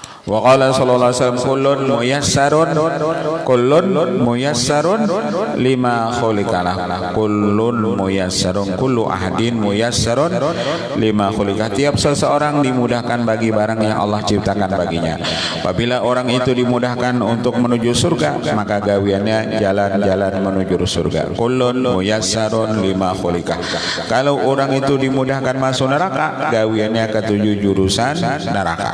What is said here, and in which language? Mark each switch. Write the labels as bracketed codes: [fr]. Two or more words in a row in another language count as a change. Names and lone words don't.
[ar] وقال صلى الله عليه وسلم كل ميسر لما خلق له. كل ميسر، كل أحد ميسر لما خلق له. [bjn] Tiap seseorang dimudahkan bagi barang yang Allah ciptakan baginya. Apabila orang itu dimudahkan untuk menuju surga, maka gawiannya jalan-jalan menuju surga. [ar] كل ميسر لما خلق له. [bjn] Kalau orang itu dimudahkan masuk neraka, gawiannya ke 7 jurusan neraka.